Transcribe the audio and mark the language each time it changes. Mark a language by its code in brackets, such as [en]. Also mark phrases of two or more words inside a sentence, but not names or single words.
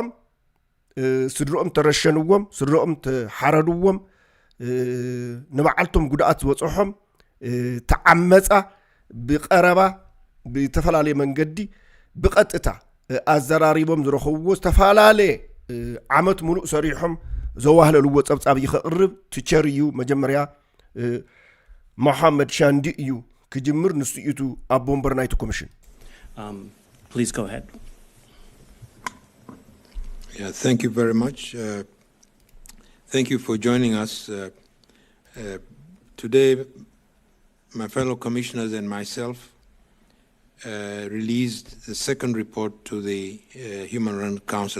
[ti] ስድሮኦም ተረሸንዎም ስድሮኦም ተሓረድዎም ንበዓልቶም ጉድኣት ዝበፅሖም ተዓመፃ ብቐረባ ብተፈላለየ መንገዲ ብቐጥታ ኣዘራሪቦም ዝረኸብዎ ዝተፈላለየ ዓመት ሙሉእ ሰሪሖም ዘዋህለልዎ ፀብፃብ ይኸቕርብ ትቸር እዩ መጀመርያ መሐመድ ሻንዲ እዩ ክጅምር ንሱ ኢቱ ኣቦ ወንበር ናይቲ ኮሚሽን [en] Please go ahead. Yeah, thank you very much. Thank you for joining us. Today, my fellow commissioners and myself released the second report to the Human Rights Council.